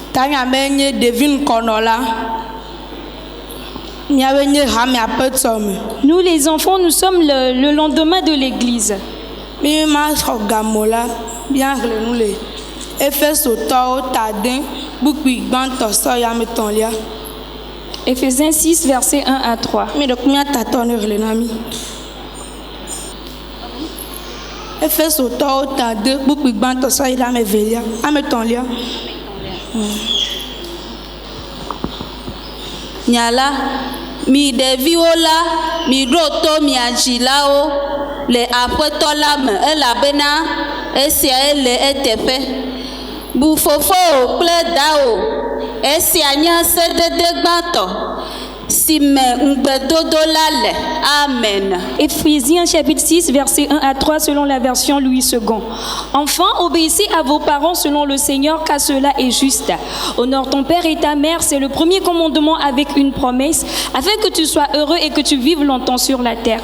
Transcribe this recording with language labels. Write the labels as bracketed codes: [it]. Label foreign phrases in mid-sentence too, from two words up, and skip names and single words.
[fr] Nous les enfants, nous sommes le lendemain de l'église. Éphésiens 6, versets 1 à 3. [ee] Nyala mi ɖeviwo la mi ɖo to mia dzilawo le aƒetɔ la me elabena esia le eteƒe. Bu fofo kple dawò, esia nye sedede gbãtɔ si me ŋugbedodo la le. [fr] Amen. Éphésiens chapitre 6, versets 1 à 3 selon la version Louis II. Enfants, obéissez à vos parents selon le Seigneur, car cela est juste. Honore ton père et ta mère, c'est le premier commandement avec une promesse, afin que tu sois heureux et que tu vives longtemps sur la terre.